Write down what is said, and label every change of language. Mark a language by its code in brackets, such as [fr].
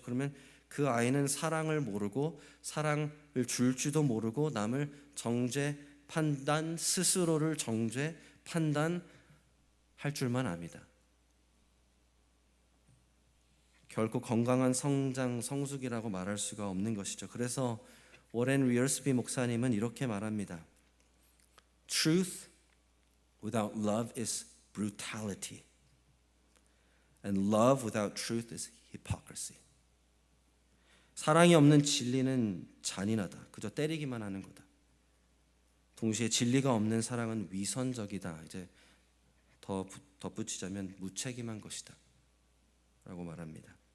[ko] 그러면 그 아이는 사랑을 모르고 사랑을 줄지도 모르고 남을 정죄 판단, 스스로를 정죄 판단할 줄만 압니다. 결코 건강한 성장, 성숙이라고 말할 수가 없는 것이죠. 그래서 워렌 위얼스비 목사님은 이렇게 말합니다. [en] Truth without love is brutality. And love without truth is hypocrisy. [ko] 사랑이 없는 진리는 잔인하다. 그저 때리기만 하는 거다. 동시에 진리가 없는 사랑은 위선적이다. 이제 더 덧붙이자면 무책임한 것이다 라고 말합니다.